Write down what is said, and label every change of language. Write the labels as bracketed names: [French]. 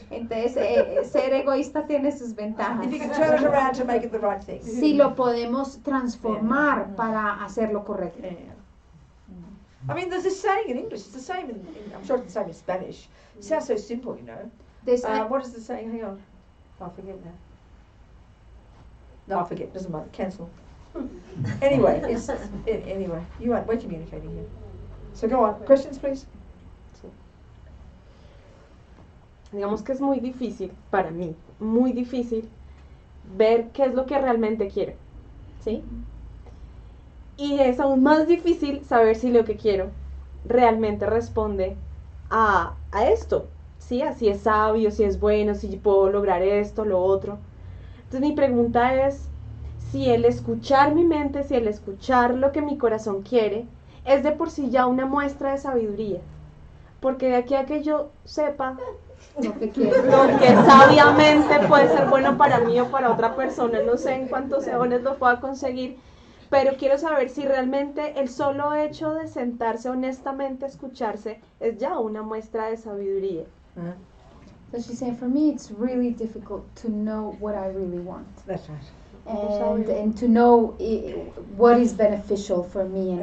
[Spanish] Entonces, ser egoísta tiene sus ventajas. [English] If you can turn it around to make it the right thing. [Spanish] Si lo podemos transformar para hacer lo correcto. [English] Yeah. I mean, there's this saying in English. It's the same I'm sure it's the same in Spanish. It sounds so simple, you know. What is the saying? Hang on. I forget now. No, I forget. Doesn't matter. Cancel. Anyway, we're communicating here. So go on. Questions, please. [Spanish] Digamos que es muy difícil, para mí, muy difícil ver qué es lo que realmente quiero, ¿sí? Y es aún más difícil saber si lo que quiero realmente responde a esto, ¿sí? A si es sabio, si es bueno, si puedo lograr esto, lo otro. Entonces mi pregunta es si el escuchar mi mente, si el escuchar lo que mi corazón quiere, es de por sí ya una muestra de sabiduría. Porque de aquí a que yo sepa Lo que quiero. lo que sabiamente puede ser bueno para mí o para otra persona, no sé en cuántos eones lo pueda conseguir, pero quiero saber si realmente el solo hecho de sentarse honestamente a escucharse es ya una muestra de sabiduría. [English] So she said, for me, it's really difficult to know what I really want. That's right. And to know what is beneficial for me and